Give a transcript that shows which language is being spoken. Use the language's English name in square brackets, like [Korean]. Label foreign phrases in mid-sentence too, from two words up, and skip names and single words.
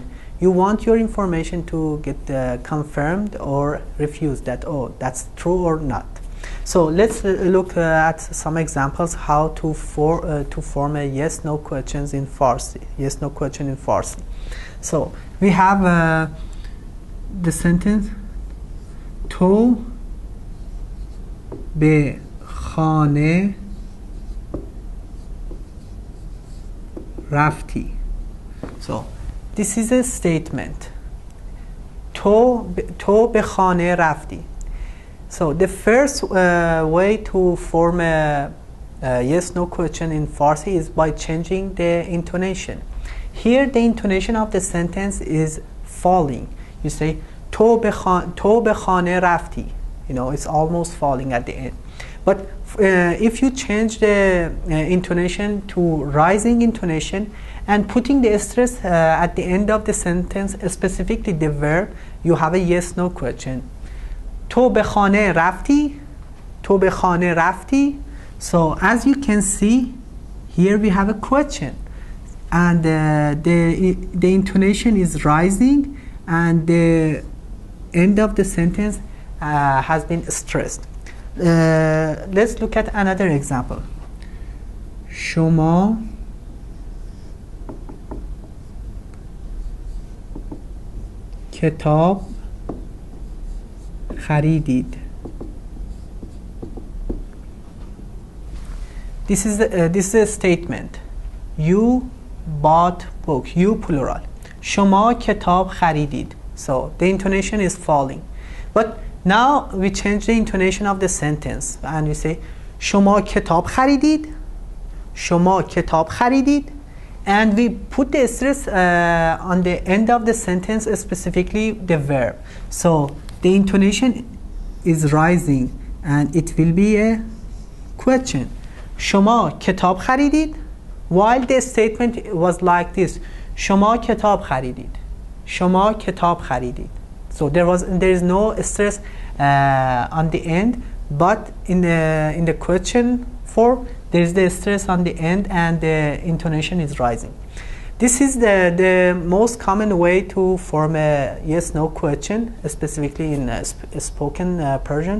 [English] You want your information to get confirmed or refused, that oh, that's true or not. So let's look at some examples how to form a yes-no questions in Farsi. Yes-no question in Farsi. So we have the sentence [Persian] تو به خانه رفتی. [English] So this is a statement. [Persian] تو به خانه رفتی. [English] So the first way to form a yes-no question in Farsi is by changing the intonation. Here the intonation of the sentence is falling. You say [Persian] تو به خانه رفتی. [English] You know, it's almost falling at the end. But if you change the intonation to rising intonation and putting the stress at the end of the sentence, specifically the verb, you have a yes-no question. [Persian] تو به خانه رفتی. تو به خانه رفتی. [English] So as you can see, here we have a question. And the intonation is rising and the end of the sentence has been stressed. Let's look at another example. [Persian] شما کتاب خریدید. [English] This is a statement. You bought book. You plural. [Persian] شما کتاب خریدید. [English] So the intonation is falling. But now we change the intonation of the sentence and we say [Persian] شما کتاب خریدید. شما کتاب خریدید. [English] And we put the stress on the end of the sentence, specifically the verb. So the intonation is rising and it will be a question. [Persian] شما کتاب خریدید. [English] While the statement was like this. [Persian] شما کتاب خریدید. شما کتاب خریدید. [English] So there is no stress on the end, but in the question form there is the stress on the end and the intonation is rising. This is the most common way to form a yes-no question, specifically in spoken Persian.